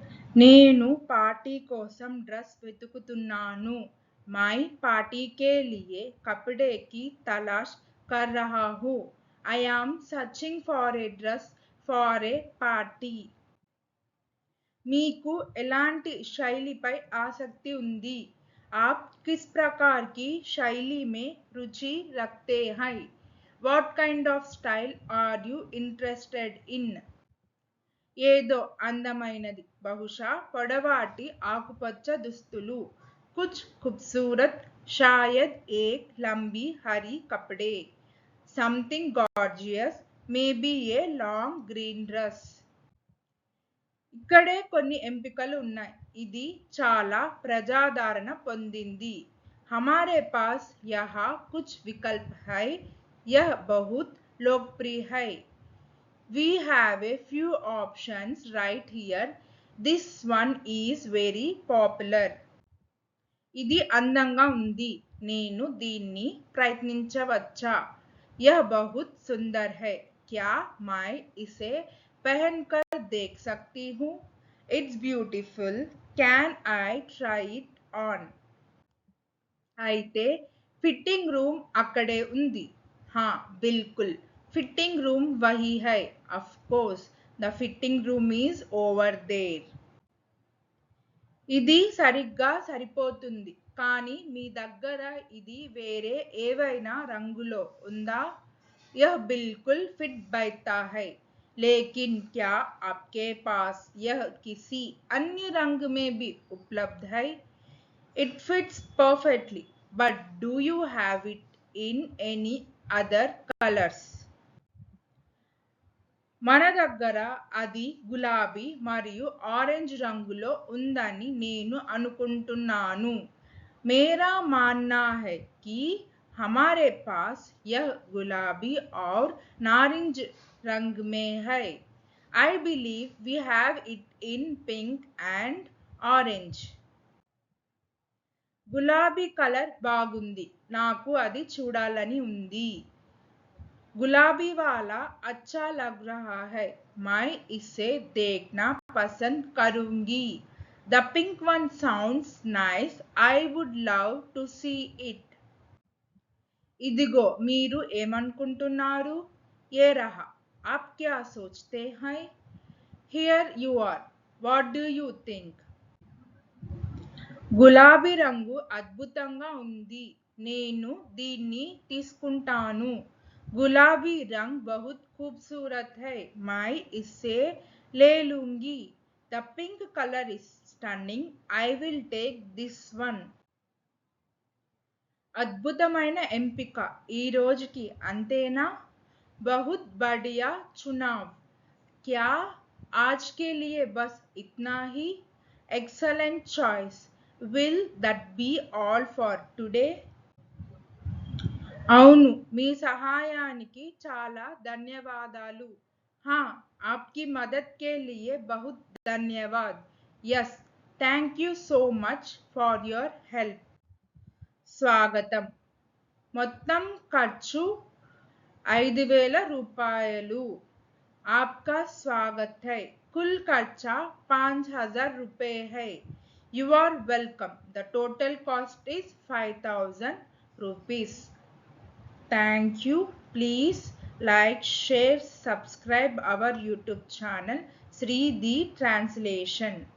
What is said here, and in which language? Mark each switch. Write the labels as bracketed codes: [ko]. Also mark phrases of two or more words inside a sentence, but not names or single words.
[te] నేను పార్టీ కోసం డ్రెస్ వెతుకుతున్నాను. [hi] मैं पार्टी के लिए कपड़े की तलाश कर रहा हूँ. [en] I am searching for a dress for a party. [te] మీకు ఎలాంటి శైలిపై ఆసక్తి ఉంది? [hi] आप किस प्रकार की शैली में रुचि रखते हैं? [en] What kind of style are you interested in? [te] ఏదో అందమైనది, బహుశా పొడవాటి ఆకుపచ్చ దుస్తులు. [hi] कुछ खूबसूरत, शायद एक लंबी हरी कपड़े. [en] Something gorgeous, maybe a long green dress. [te] ఇక్కడే కొన్ని ఎంపికలు ఉన్నాయి. ఇది చాలా ప్రజాదరణ పొందింది. [hi] हमारे पास यहाँ कुछ विकल्प है. यह बहुत लोकप्रिय है. [en] We have a few options right here. This one is very popular. [te] ఇది అందంగా ఉంది. నేను దీన్ని ప్రయత్నించవచ్చా? [hi] यह बहुत सुंदर है. क्या मैं इसे पहनकर देख सकती हूँ? [en] It's beautiful. Can I try it on? [te] అయితే [en] fitting room [te] అక్కడే ఉంది. [hi] हाँ बिल्कुल, [en] fitting room [hi] वही है. [en] Of course, the fitting room is over there. [te] ఇది సరిగ్గా సరిపోతుంది. కానీ మీ దగ్గర ఇది వేరే ఏవైనా రంగులో ఉందా? [hi] यह बिल्कुल फिट बैठता है. लेकिन क्या आपके पास यह किसी अन्य रंग में भी उपलब्ध है? [en] It fits perfectly, but do you have it in any other colors? [te] మన దగ్గర అది గులాబీ మరియు ఆరెంజ్ రంగులో ఉందని నేను అనుకుంటున్నాను. [hi] मेरा मानना है कि हमारे पास यह गुलाबी और नारंगी रंग में है. [en] I believe we have it in pink and orange. [te] గులాబీ కలర్ బాగుంది. నాకు అది చూడాలని ఉంది. [hi] गुलाबी वाला अच्छा लग रहा है. मैं इसे देखना पसंद करूंगी. [en] The pink one sounds nice. I would love to see it. [te] ఇదిగో మీరు ఏమనుకుంటున్నారు? [hi] ये रहा. आप क्या सोचते हैं? [en] Here you are. What do you think? [te] గులాబీ రంగు అద్భుతంగా ఉంది. నేను దీన్ని తీసుకుంటాను. [hi] गुलाबी रंग बहुत खूबसूरत है. मैं इसे ले लूंगी. [en] The pink color is stunning. I will take this one. [te] అద్భుతమైన ఎంపిక. ఈ రోజుకి అంతేనా? [hi] बहुत बढ़िया चुनाव. क्या आज के लिए बस इतना ही? [en] Excellent choice. Will that be all for today? [te] అవును, మీ సహాయానికి చాలా ధన్యవాదాలు. [hi] हाँ, आपकी मदद के लिए बहुत धन्यवाद. [en] Yes, thank you so much for your help. [te] స్వాగతం. మొత్తం ఖర్చు 5,000 రూపాయలు. [hi] आपका स्वागत है. कुल खर्चा 5,000 रुपए है. [en] You are welcome. The total cost is 5,000 rupees. Thank you. Please like, share, subscribe our YouTube channel Sri the Translation.